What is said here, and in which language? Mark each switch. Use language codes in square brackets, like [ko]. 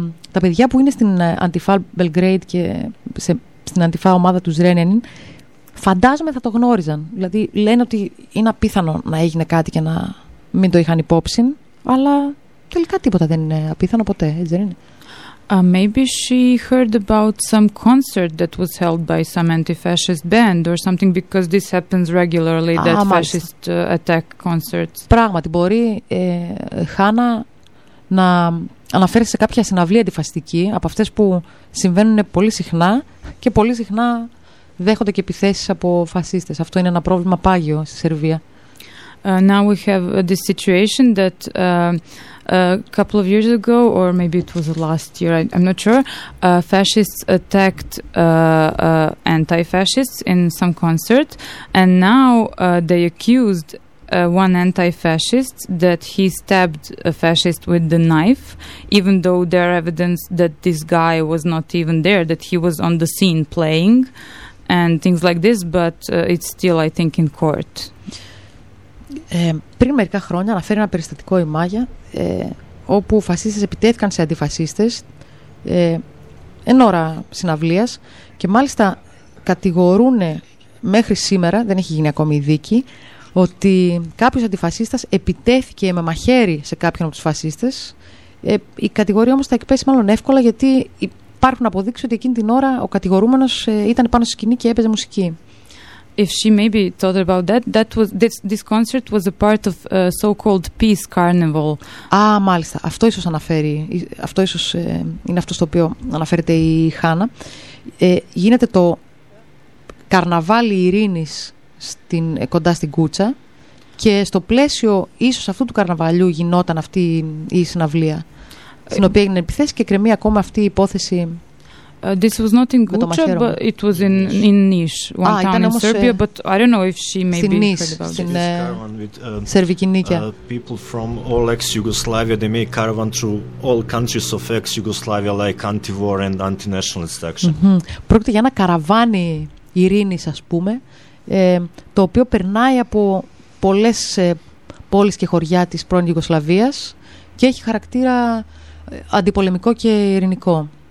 [el] Τα παιδιά που είναι στην Αντιφά Belgrade και στην Αντιφά ομάδα του Ζρένενιν, φαντάζομαι θα το γνώριζαν. Δηλαδή λένε ότι είναι απίθανο να έγινε κάτι και να μην το είχαν υπόψη, αλλά τελικά τίποτα δεν είναι απίθανο ποτέ, έτσι δεν είναι. [en] Maybe she heard about some concert that was held by some anti-fascist band or something, because this happens regularly, that fascist attack concerts. [el] Πράγματι, μπορεί Χάνα να αναφέρει σε κάποια συναυλία αντιφασιστική, από αυτές που συμβαίνουν πολύ συχνά και πολύ συχνά δέχονται και επιθέσεις από φασίστες. Αυτό είναι ένα πρόβλημα πάγιο στη Σερβία. [en] Now we have this situation that a couple of years ago, or maybe it was the last year, I'm not sure, fascists attacked anti-fascists in some concert, and now they accused one anti-fascist that he stabbed a fascist with the knife, even though there are evidence that this guy was not even there, that he was on the scene playing. and things like this, but it's still, I think, in court. [el] Πριν μερικά χρόνια αναφέρει ένα περιστατικό η Μάγια, όπου φασίστες επιτέθηκαν σε αντιφασίστες εν ώρα συναυλίας και μάλιστα κατηγορούν μέχρι σήμερα, δεν έχει γίνει ακόμη η δίκη, ότι κάποιος αντιφασίστας επιτέθηκε με μαχαίρι σε κάποιον από τους φασίστες. Η κατηγορία όμως θα εκπέσει μάλλον εύκολα, γιατί υπάρχουν αποδείξεις ότι εκείνη την ώρα ο κατηγορούμενος ήταν πάνω στη σκηνή και έπαιζε μουσική. [en] If she maybe thought about that, that was this concert was a part of a so-called peace carnival. [el] Α, μάλιστα. Αυτό ίσως αναφέρει. Αυτό ίσως είναι αυτό στο οποίο αναφέρεται η Χάνα. Γίνεται το καρναβάλι ειρήνης κοντά στην Κούτσα και στο πλαίσιο ίσως αυτού του καρναβαλιού γινόταν αυτή η συναυλία στην οποία έγινε επιθέσεις και κρεμεί ακόμα αυτή η υπόθεση. [en] This was not in Guča, but it was in Niš, one town in Serbia. But I don't know if she maybe heard about this [el] Σερβική Νίκαια. [en] People from all ex-Yugoslavia, they made caravan through all countries of ex-Yugoslavia, like anti-war and anti-nationalist action. [el] Πρόκειται για ένα καραβάνι ειρήνης, ας πούμε, το οποίο περνάει από πολλές πόλεις και χωριά της πρώην Ιουγκοσλαβίας και έχει χαρακτήρα αντιπολεμικό και ειρηνικό.